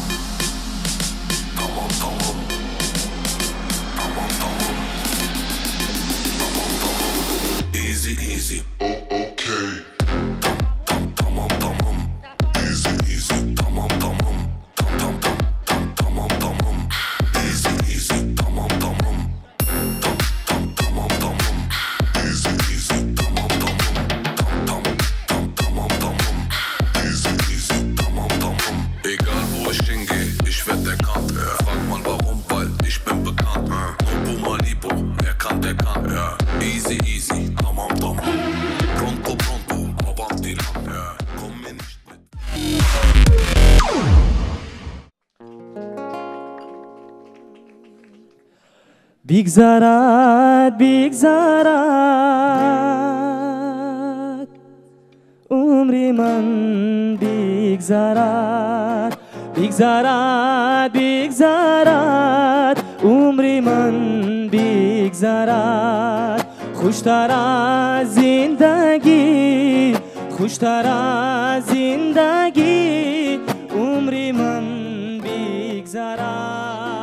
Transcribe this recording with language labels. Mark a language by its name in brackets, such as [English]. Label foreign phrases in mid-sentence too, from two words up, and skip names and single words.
[Turkish] Tamam, tamam. Tamam, tamam. Tamam, tamam. [English] Easy, easy. [Turkish] Okay. Tam, tam, tamam, tamam. [English] Easy, easy, [Turkish] tamam, tamam. Tam, tam, tam, tam, tamam, tamam. [English] Easy, easy, [Turkish] tamam, tamam. Tam, tam, tamam, tamam. [English] Easy, easy, [Turkish] tamam, tamam. Tam, tam, tam, tamam, tamam. [English] Easy, easy, [Turkish] tamam, tamam. [German] Egal wo ich hingehe, ich werd erkannt. Frag mal warum, weil ich bin bekannt. Nobu Malibu, wer kann, der kann. [English] Easy, easy, [Turkish] tamam, tamam. [Italian] Pronto, pronto, avanti lang. [German] Komm mir nicht mit. [Persian] بگذرد بگذرد عمر من بگذرد بگذرد بگذرد عمر من بگذرد خوشتر از زندگی خوشتر از زندگی عمر من بگذرد